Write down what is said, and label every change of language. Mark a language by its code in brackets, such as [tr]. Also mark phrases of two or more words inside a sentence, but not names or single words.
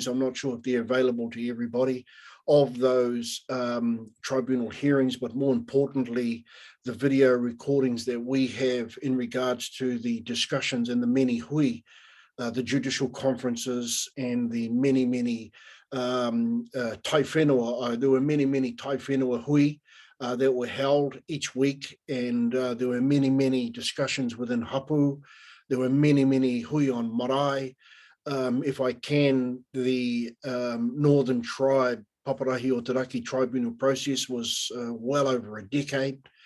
[en] I'm not sure if they're available to everybody of those tribunal hearings, but more importantly, the video recordings that we have in regards to the discussions and the many hui, the judicial conferences and the many [mi] tai whenua. [en] There were many [mi] tai whenua hui [en] that were held each week, and there were many discussions within hapu. There were many hui on marae. If I can, the Northern Tribe Paparahi o Taraki tribunal process was well over a decade.